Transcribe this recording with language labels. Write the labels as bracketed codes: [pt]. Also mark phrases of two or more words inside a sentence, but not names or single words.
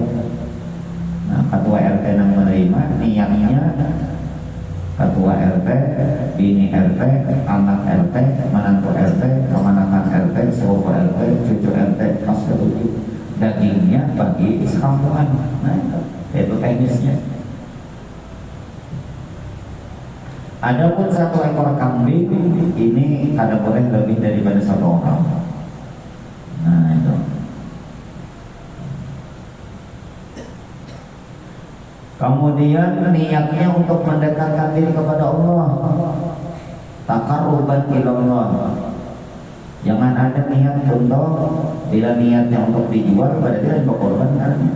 [bjn] Nah, ketua RT nang menerima niatnya ketua RT, bini RT, anak RT, menantu RT, kemanakan RT, sepupu RT, cucu RT, pas ketujuh dagingnya bagi sekampungan. Nah, itu teknisnya. Adapun 1 ekor kambing ini kada boleh lebih daripada 1 orang. Nah itu. [id] Kemudian niatnya untuk mendekatkan diri kepada Allah. [ar] تقربا إلى الله. [id] Jangan ada niat untuk, bila niatnya untuk dijual berarti ada berkorban kan.